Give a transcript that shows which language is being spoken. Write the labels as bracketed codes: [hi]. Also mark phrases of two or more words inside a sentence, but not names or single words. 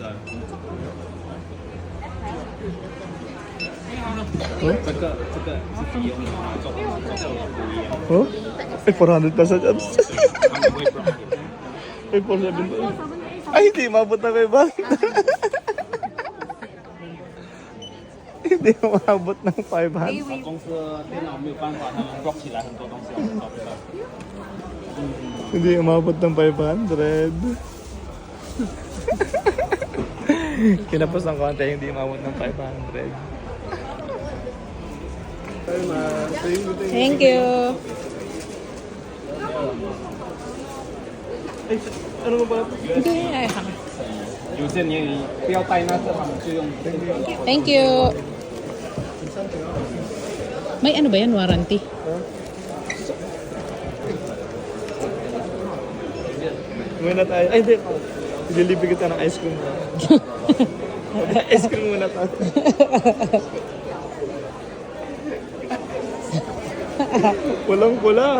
[tl] Oh? Ay, 400 pa sa jobs. Ay, 470. Ay, hindi, mabot na kayo ba? Hindi umabot ng 500. [zh] 公司电脑没有办法，他们 block 起来很多东西，我们找不到。 [tl] Hindi umabot ng 500. Kinapos ng konti, hindi umabot ng 500. [en] Thank you. [tl] Ay, ano ba ba? Hindi, ay, hang. [zh] 有些你不要带那个，他们就用。 [en] Thank you. [tl] May ano ba yan? Warranty? Muna tayo. Ay, hindi. Ililibre kita ng ice cream. Ice cream muna tayo. Walang pula.